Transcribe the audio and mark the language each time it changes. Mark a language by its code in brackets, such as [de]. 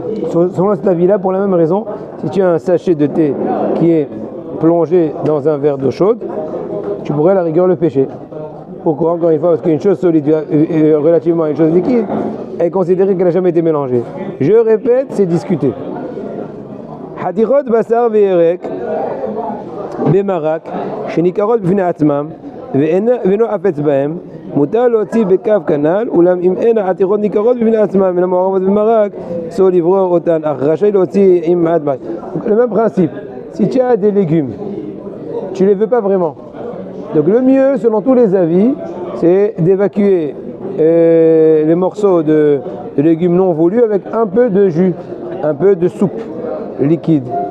[fr] Selon cet avis-là, pour la même raison, si tu as un sachet de thé qui est plongé dans un verre d'eau chaude, tu pourrais à la rigueur le pêcher. Pourquoi? Encore une fois, parce qu'une chose solide relativement à une chose liquide est considérée qu'elle n'a jamais été mélangée. Je répète, c'est discuté. [he] Hadirot basar ve'erek bemarak shenikarot b'fnei atzmam ve'eno afetz bahem mutar להוציא בקו כנ"ל אולם אם אין העתירות ניכרות בפני עצמן מן המעורבות במרק אסור לברור אותן אך רשאי להוציא עם מעט מים. [fr] Le même principe, si tu as des légumes, tu ne les veux pas vraiment. Donc le mieux, selon tous les avis, c'est d'évacuer les morceaux de légumes non voulus avec un peu de jus, un peu de soupe liquide.